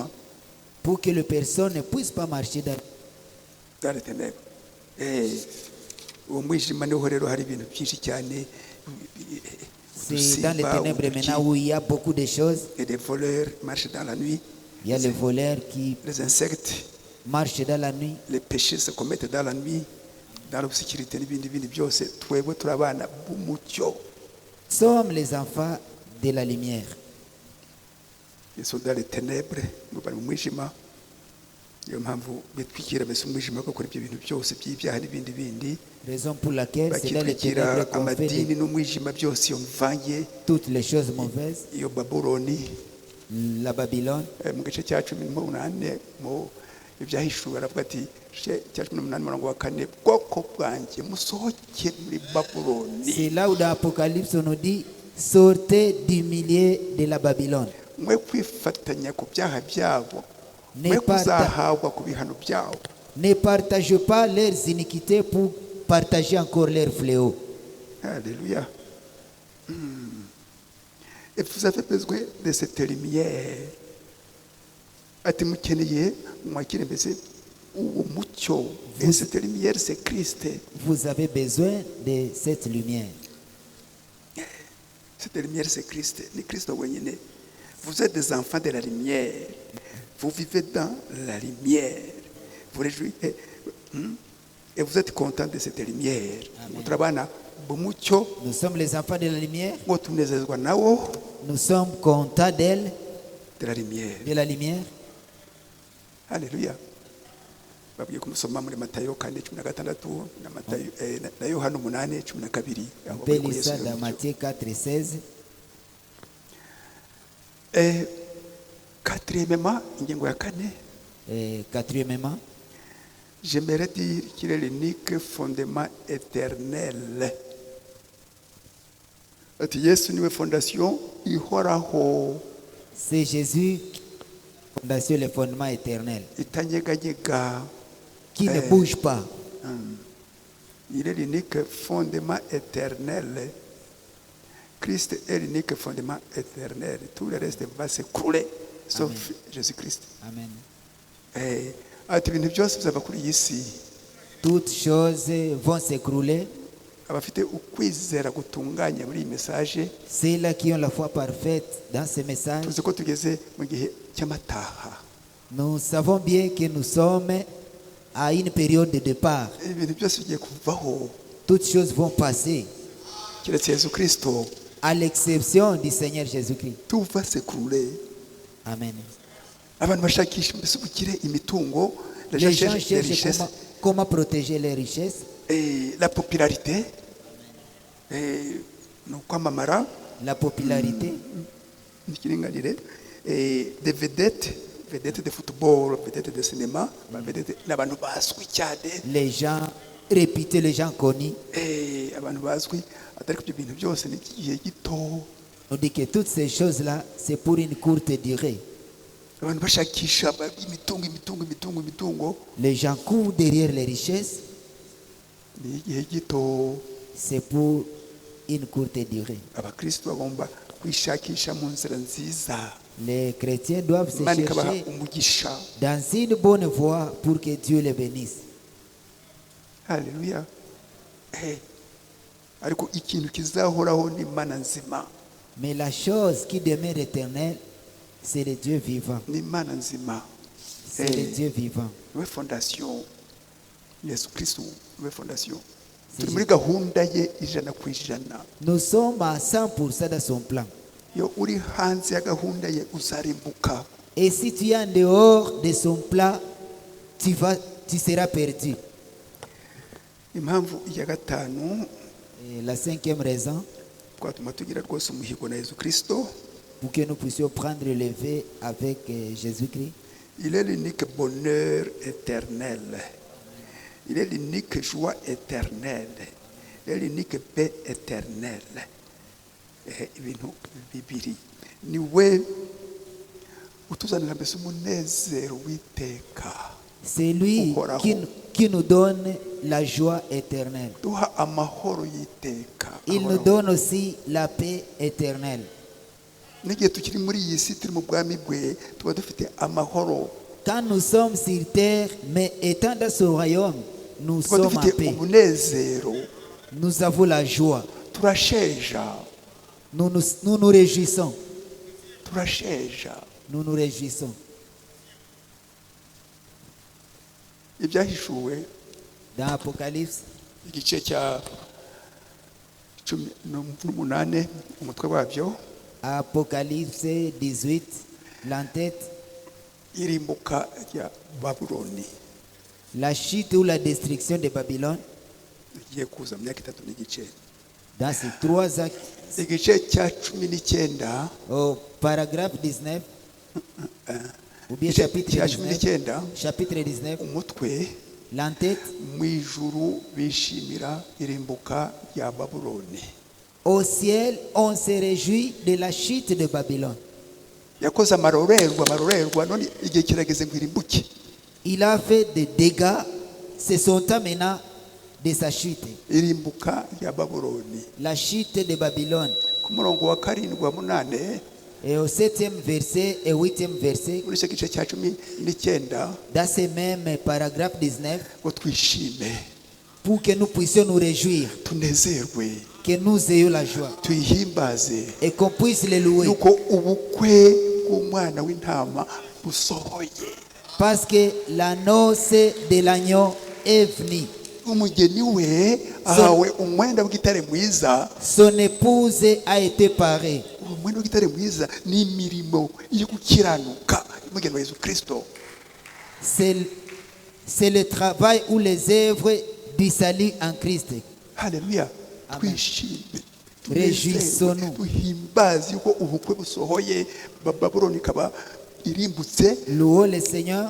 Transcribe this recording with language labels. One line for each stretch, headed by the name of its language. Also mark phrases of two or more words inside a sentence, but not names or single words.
French: pour que les personnes ne puissent pas marcher dans les ténèbres.
Kinyarwanda: Uwo mwijima niho rero hari ibintu byinshi cyane.
French: C'est dans les ténèbres maintenant où il y a beaucoup de choses. Et des voleurs marchent dans la nuit. Il y a les voleurs qui Les insectes, marchent dans la nuit. les péchés se commettent dans la nuit. dans l'obscurité
Kinyarwanda: n'ibindi bindi byose twebwe turi abana b'umucyo.
French: Sommes les enfants de la lumière. Ils sont dans les ténèbres,
Kinyarwanda: ngo bari mu mwijima. Niyo mpamvu bitwikira mbese umwijima bagakora ibyo bintu byose by'ibyaha n'ibindi bindi.
French: Raison pour laquelle c'est dans les ténèbres
Kinyarwanda: Bakitwikira
French: qu'on fait
Kinyarwanda: amadini n'umwijima byose iyo mvange
French: toutes les choses mauvaises.
Kinyarwanda: iyo Babuloni.
French: La Babylone,
Kinyarwanda: Mu gice cya 18 mu ibyahishuwe aravuga ati cya 18:4 bwoko bwanjye musohoke muri Babuloni.
French: c'est là où dans l'Apocalypse on nous dit sortez du milieu de la Babylone.
Kinyarwanda: Mwe kwifatanya ku byaha byabo,
French: Ne
Kinyarwanda: mwe
French: parta-
Kinyarwanda: kuzahabwa ku bihano byabo.
French: Ne partagez pas leurs iniquités pour partager encore leurs fléaux. Alléluia. Et vous avez besoin de cette lumière.
Kinyarwanda: Ati mukeneye mwakire mbese uwo mucyo.
French: Et cette lumière c'est Christ. Vous avez besoin de cette lumière. Cette lumière c'est Christ.
Kinyarwanda: Ni Kristo wenyine.
French: Vous êtes des enfants de la lumière. Vous vivez dans la lumière. Vous réjouissez. Et vous êtes content de cette lumière.
Kinyarwanda: Mutrabana bumucyo
French: Nous sommes les enfants de la lumière.
Kinyarwanda: ngo tunezezwa nawo
French: Nous sommes contents d'elle, de la lumière. de la lumière.
Kinyarwanda: Haleluya. Babwiye kumusoma muri Matayo 4:16 na Matayo na Yohana 8:12.
French: On peut lire ça dans Matthieu 4:16. Quatrièmement,
Kinyarwanda: ingingo ya 4,
French: Et quatrièmement, j'aimerais dire qu'il est l'unique fondement éternel.
Kinyarwanda: Ati Yesu niwe fondation ihoraho
French: c'est Jésus qui fonde sur le fondement éternel,
Kinyarwanda: itanyeganyega.
French: qui ne bouge pas. Il est l'unique fondement éternel. Christ est l'unique fondement éternel. Tout le reste va s'écrouler, sauf Jésus-Christ. Amen.
Kinyarwanda: Ati ibintu byose bizava kuri iyi si.
French: Toutes choses vont s'écrouler.
Kinyarwanda: Abafite ukwizera gutunganye muri iyi message,
French: Ceux-là qui ont la foi parfaite dans ce message,
Kinyarwanda: tuzi ko tugeze mu gihe cy'amataha.
French: nous savons bien que nous sommes à une période de départ.
Kinyarwanda: Ibintu byose bigiye kuvaho
French: Toutes choses vont passer,
Kinyarwanda: keretse Yesu Kristo.
French: à l'exception du Seigneur Jésus-Christ. Tout va s'écrouler. Amen.
Kinyarwanda: Abantu bashakisha mbese ubukire, imitungo,
French: la Les gens recherche des cherchent richesses, comment protéger les richesses, et la popularité, et
Kinyarwanda: no kwamamara,
French: la popularité, n'ikiringanire, et des vedettes de football, vedettes de cinéma, vedettes
Kinyarwanda: n'abantu bazwi cyane,
French: les gens réputés, les gens connus.
Kinyarwanda: abantu bazwi, atari ko ibyo bintu byose ni igihe gito.
French: On dit que toutes ces choses-là, c'est pour une courte durée.
Kinyarwanda: Abantu bashakisha imitungo,
French: Les gens courent derrière les richesses,
Kinyarwanda: ni igihe gito.
French: c'est pour une courte durée.
Kinyarwanda: Abakristo bagomba kwishakisha mu nzira nziza,
French: Les chrétiens doivent se
Kinyarwanda: Imana ikabaha
French: chercher
Kinyarwanda: umugisha.
French: dans une bonne voie pour que Dieu les bénisse.
Kinyarwanda: Haleluya. Ariko ikintu kizahoraho ni Imana nzima,
French: Mais la chose qui demeure éternelle, c'est le Dieu vivant.
Kinyarwanda: ni Imana nzima.
French: C'est le Dieu vivant.
Kinyarwanda: Niwe fondation. Yesu Kristo niwe fondation.
French: C'est
Kinyarwanda: Turi muri gahunda ye 100%.
French: Nous sommes à 100% dans son plan.
Kinyarwanda: Iyo uri hanze ya gahunda ye uzarimbuka.
French: Et si tu es en dehors de son plan, tu seras perdu.
Kinyarwanda: Impamvu ya gatanu
French: Et la cinquième raison,
Kinyarwanda: twatuma tugira rwose umuhigo na Yesu Kristo,
French: pour que nous puissions prendre le lever avec Jésus-Christ, il est l'unique bonheur éternel. Il est l'unique joie éternelle. Il est l'unique paix éternelle.
Kinyarwanda: Ibintu bibiri. Niwe utuzanira mbese umunezero w'iteka.
French: c'est lui
Kinyarwanda: Uhoraho.
French: qui nous donne la joie éternelle.
Kinyarwanda: Duha amahoro y'iteka.
French: Il nous donne aussi la paix éternelle.
Kinyarwanda: N'igihe tukiri muri iyi si turi mu bwami bwe tuba dufite amahoro.
French: Quand nous sommes sur terre, mais étant dans ce royaume, nous
Kinyarwanda: Tuba
French: sommes en
Kinyarwanda: dufite
French: paix.
Kinyarwanda: umunezero.
French: Nous avons la joie.
Kinyarwanda: Turasheja.
French: Nous nous réjouissons.
Kinyarwanda: Turasheja.
French: Nous nous réjouissons.
Kinyarwanda: Ibyahishuwe
French: Dans l'Apocalypse,
Kinyarwanda: igice cya 18 umutwe wabyo
French: Apocalypse 18, l'entête,
Kinyarwanda: irimbuka rya Babuloni
French: la chute ou la destruction de Babylone.
Kinyarwanda: igiye kuza mu myaka 3 n'igice.
French: Dans ces 3 actes,
Kinyarwanda: Igice cya 19
French: au paragraphe 19, ou bien
Kinyarwanda: igice
French: chapitre
Kinyarwanda: cya 19, 19
French: chapitre 19,
Kinyarwanda: umutwe
French: l'entête,
Kinyarwanda: mu ijuru bishimira irimbuka rya Babuloni.
French: au ciel, on se réjouit de la chute de Babylone.
Kinyarwanda: Yakoze amarorerwa none igihe kirageze ngo irimbuke.
French: Il a fait des dégâts, c'est son temps maintenant de sa chute.
Kinyarwanda: Irimbuka rya Babuloni
French: La chute de Babylone.
Kinyarwanda: ku murongo wa 7 wa 8
French: Et au 7e verset et 8e verset,
Kinyarwanda: muri icyo gice cya 19
French: dans ce même paragraphe 19,
Kinyarwanda: ngo twishime
French: pour que nous puissions nous réjouir,
Kinyarwanda: tunezerwe
French: que nous ayons la joie
Kinyarwanda: tuyihimbaze
French: et qu'on puisse les louer.
Kinyarwanda: yuko ubukwe bw'umwana w'intama busohoye.
French: Parce que la noce de l'agneau est venue.
Kinyarwanda: Umugeni we ahawe umwenda w'igitare mwiza.
French: Son épouse a été parée.
Kinyarwanda: Umwenda w'igitare mwiza ni imirimo yo gukiranuka umugeni wa Yesu Kristo.
French: C'est le travail ou les œuvres du salut en Christ.
Kinyarwanda: Haleluya. Amen. Twishime
French: Réjouissons-nous.
Kinyarwanda: tuhimbaze yuko ubukwe busohoye, Babuloni ikaba irimbutse,
French: Louons le Seigneur